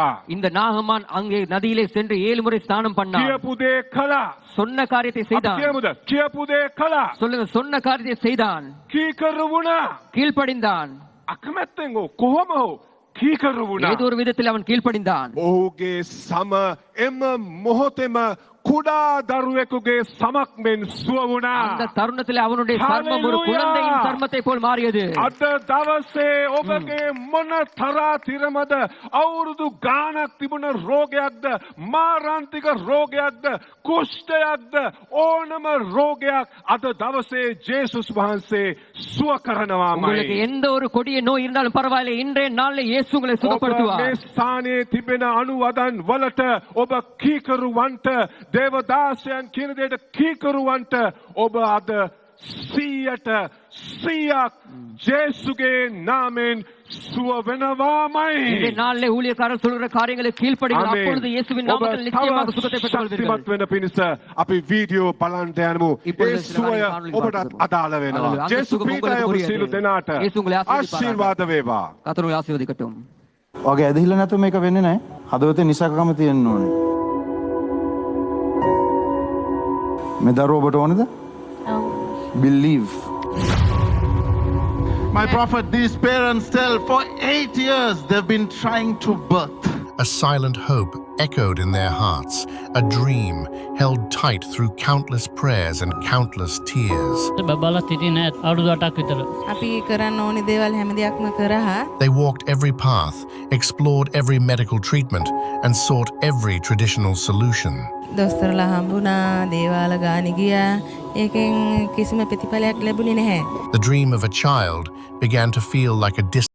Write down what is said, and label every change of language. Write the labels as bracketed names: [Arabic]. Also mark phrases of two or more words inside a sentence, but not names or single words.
[Tamil] இந்த நாகமான் அங்கே நதியிலே சென்று 7 முறை ஸ்நானம் பண்ணான். [Sinhala] කියපු දේ කළා. [Tamil] சொன்ன காரியத்தை [Sinhala] අපි [Tamil] செய்தான். [Sinhala] කියමුද? කියපු දේ කළා. [Tamil] சொல்லுங்க சொன்ன காரியத்தை செய்தான். [Sinhala] කීකරු වුණා. [Tamil] கீழ்ப்படிந்தான். [Sinhala] අකමැත්තෙන් කොහොම හෝ කීකරු වුණා. [Tamil] ஏதோ ஒரு விதத்தில் அவன் கீழ்ப்படிந்தான். [Sinhala] ඔහුගේ සම එම මොහොතේම කුඩා දරුවෙකුගේ සමක් මෙන් සුව වුණා. [Tamil] அந்த தருணத்தில் அவனுடைய சர்மம் ஒரு குழந்தையின் சர்மத்தை போல் மாறியது. [Sinhala] අද දවසේ ඔබගේ මොන තරා තිරමද අවුරුදු ගානක් තිබුණ රෝගයක්ද මාරාන්තික රෝගයක්ද කුෂ්ඨයක්ද ඕනම රෝගයක් අද දවසේ ජේසුස් වහන්සේ සුව කරනවාමයි. [Tamil] உங்களுக்கு எந்த ஒரு கொடிய நோய் இருந்தாலும் பரவாயில்லை இன்றைய நாளில் இயேசு உங்களை [Sinhala] ඔබ [Tamil] சுகப்படுத்துவார். [Sinhala] මේ ස්ථානයේ තිබෙන අනුවදන් වලට ඔබ කීකරුවන්ට දේවදාසයන් කියන දෙයට කීකරුවන්ට ඔබ අද 100% ජේසුගේ නාමයෙන් සුව වෙනවාමයි. [Tamil] இந்த நாளிலே ஊழியக்காரர் சொல்ற காரியங்களை கீழ்ப்படிங்கள். அப்பொழுது இயேசுவின் நாமத்தில் நிச்சயமாக சுகத்தை பெற்றுக்கொள்வீர்கள். [Sinhala] ශක්තිමත් වෙන පිණිස අපි වීඩියෝ බලන්න යනමු. ඒ සුවය ඔබට අදාළ වෙනවා. ජේසු පීඨය ඔබ සියලු දෙනාට ආශිර්වාද වේවා. [Tamil] கர்த்தர் உங்களை ஆசீர்வதிக்கட்டும். [Sinhala] වගේ ඇදහිල්ල නැතුව මේක වෙන්නේ නැහැ. හදවතේ නිසකකම තියෙන්න ඕනේ. මේ දරුවෝ ඔබට ඕනේද? [English] Believe. My prophet, these parents tell for 8 years they've been trying to birth. A silent hope echoed in their hearts, a dream held tight through countless prayers and countless tears. [Sinhala] බබලා සිටින අවුරුදු 8ක් විතර අපි කරන්න ඕනි දේවල් හැම දෙයක්ම කරා. [English] They walked every path, explored every medical treatment, and sought every traditional solution. [Sinhala] දොස්තරලා හම්බුණා, දේවාල ගානි ගියා. ඒකෙන් කිසිම ප්‍රතිඵලයක් ලැබුණේ නැහැ. [English] The dream of a child began to feel like a distant